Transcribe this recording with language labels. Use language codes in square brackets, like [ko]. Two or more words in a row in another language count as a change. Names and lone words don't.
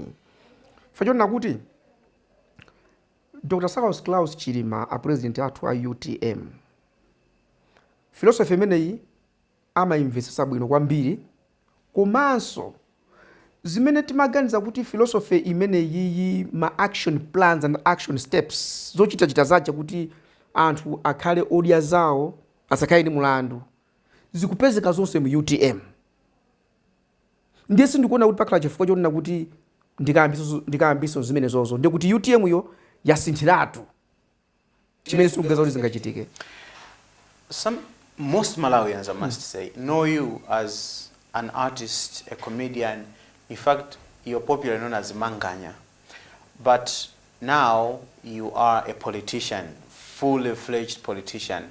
[ny] Fachona kuti Dr. Salos Klaus Chilima a president athu a UTM. Philosophy imeneyi amaimvesesa bwino kwambiri komanso zimene timaganiza kuti philosophy imeneyi ma [en] action plans and action steps [ny] zochita zache kuti anthu akhale odia zawo asakhale ndi mulandu zikupezeka zonse mu UTM. Ndiye sindikuona kuti pakhala chifukwa chonena kuti ndikayambiso zimene zozo ndikuti UTM yo yasinthiratu chimene sikugeza kuti zingachitike. [en] Most Malawians, I must say, know you as an artist, a comedian. In fact, you're popularly known as Manganya. But now you are a politician, fully fledged politician.